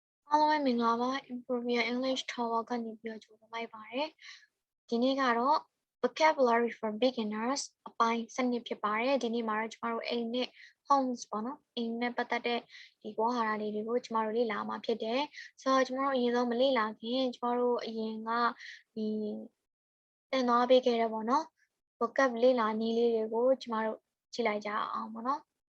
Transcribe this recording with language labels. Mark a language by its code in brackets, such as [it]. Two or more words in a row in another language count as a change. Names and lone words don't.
[my] အားလုံးပဲမင်္ဂလာပါ Improve Your English Tower ကနေပြီးတော့ကြိုဆိုလိုက်ပါတယ်ဒီနေ့ကတော့ [en] vocabulary for beginners [my] အပိုင်း7ဖြစ်ပါတယ်ဒီနေ့မှာတော့ကျမတို့အိမ်နဲ့ homes ပေါ့နော်အိမ်နဲ့ပတ်သက်တဲ့ဒီဝါဟာရလေးတွေကိုကျမတို့လေ့လာမှာဖြစ်တယ်ဆိုတော့ကျမတို့အရင်ဆုံးမလေ့လာခင်ကျမတို့အရင်ကဒီတင်သွားပေးခဲ့တယ်ပေါ့နော် vocab လေ့လာနည်းလေးတွေကိုကျမတို့ကြည့်လိုက်ကြအောင်ပေါ့နော်